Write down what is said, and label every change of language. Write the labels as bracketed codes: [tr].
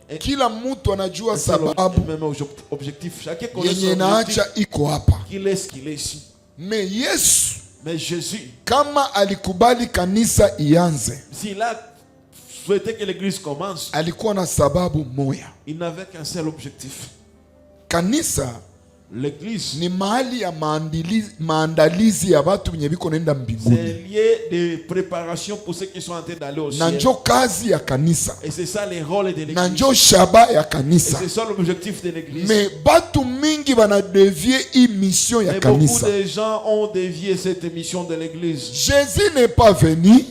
[sw] Kila mtu anajua sababu yenye naacha iko hapa. Mais Yesu, kama alikubali kanisa ianze, [fr] s'il a souhaité que l'église commence, [sw] alikuwa na sababu moja. [fr] Il n'avait qu'un seul objectif. [sw] Kanisa, [fr] l'église, [sw] ni mahali ya maandalizi ya watu wenye biko nenda mbinguni. [fr] C'est lieu de préparation pour ceux qui sont en train d'aller au ciel. [sw] Na njo kazi ya kanisa. [fr] Et c'est ça les rôles de l'église. [sw] Na njo shaba ya kanisa. [fr] Et c'est ça l'objectif de l'église. [sw] Mais batu mingi bana dévier hii mission ya kanisa. [fr] Beaucoup de gens ont dévié cette mission de l'église. Jésus n'est pas venu